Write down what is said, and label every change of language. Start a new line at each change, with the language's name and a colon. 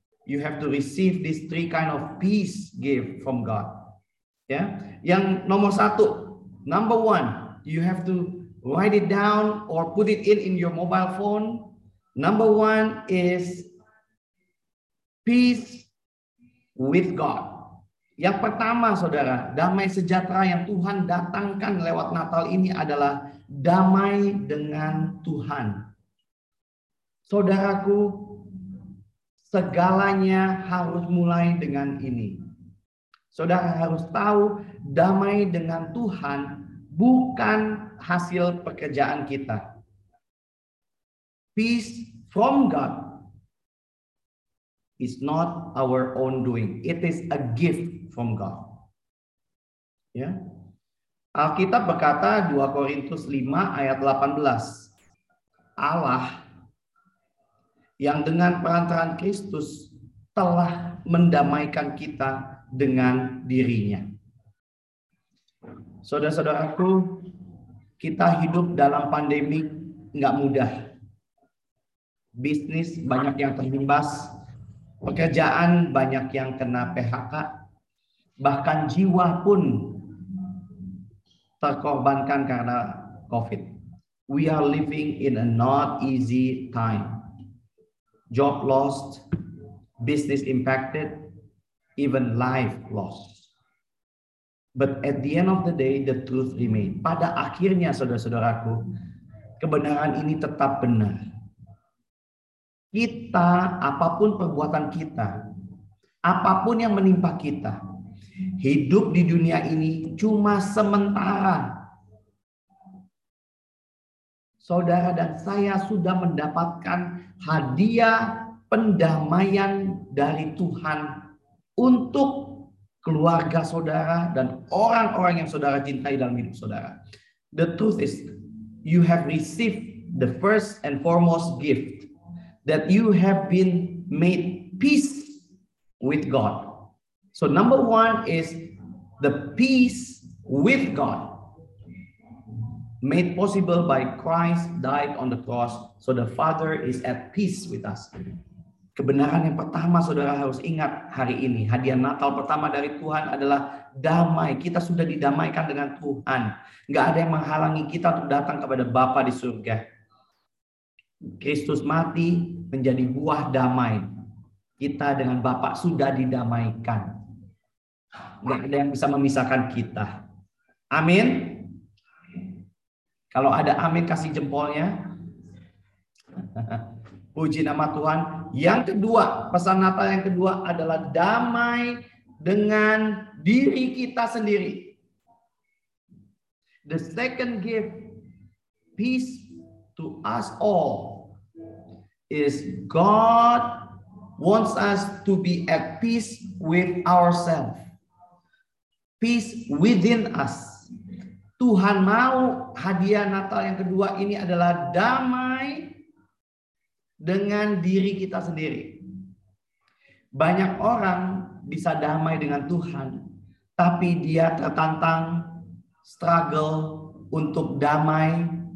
English: You have to receive these three kind of peace gift from God, ya, yeah.
Indonesian: Yang nomor satu,
English: number one, you have to write it down or put it in your mobile phone. Number one is peace with God.
Indonesian: Yang pertama, saudara, damai sejahtera yang Tuhan datangkan lewat Natal ini adalah damai dengan Tuhan. Saudaraku, segalanya harus mulai dengan ini. Saudara harus tahu, damai dengan Tuhan bukan hasil pekerjaan kita.
English: Peace from God is not our own doing. It is a gift from God. Ya.
Indonesian: Alkitab berkata 2 Korintus 5 ayat 18. Allah yang dengan perantaraan Kristus telah mendamaikan kita dengan dirinya. Saudara-saudaraku, kita hidup dalam pandemi enggak mudah. Bisnis banyak yang terimbas. Pekerjaan banyak yang kena PHK, bahkan jiwa pun terkorbankan karena COVID.
English: We are living in a not easy time. Job lost, business impacted, even life lost. But at the end of the day, the truth remains.
Indonesian: Pada akhirnya, saudara-saudaraku, kebenaran ini tetap benar. Kita, apapun perbuatan kita, apapun yang menimpa kita, hidup di dunia ini cuma sementara. Saudara dan saya sudah mendapatkan hadiah pendamaian dari Tuhan untuk keluarga saudara dan orang-orang yang saudara cintai dalam hidup saudara.
English: The truth is, you have received the first and foremost gift, that you have been made peace with God. So number one is the peace with God, made possible by Christ died on the cross, so the Father is at peace with us.
Indonesian: Kebenaran yang pertama saudara harus ingat hari ini, hadiah Natal pertama dari Tuhan adalah damai. Kita sudah didamaikan dengan Tuhan. Enggak ada yang menghalangi kita untuk datang kepada Bapa di surga. Kristus mati menjadi buah damai. Kita dengan Bapa sudah didamaikan. Enggak ada yang bisa memisahkan kita. Amin. Kalau ada amin, kasih jempolnya. Puji nama Tuhan. Yang kedua, pesan Natal yang kedua adalah damai dengan diri kita sendiri.
English: The second gift, peace to us all, is God wants us to be at peace with ourselves. Peace within us.
Indonesian: Tuhan mau hadiah Natal yang kedua ini adalah damai dengan diri kita sendiri. Banyak orang bisa damai dengan Tuhan, tapi dia tertantang, struggle untuk damai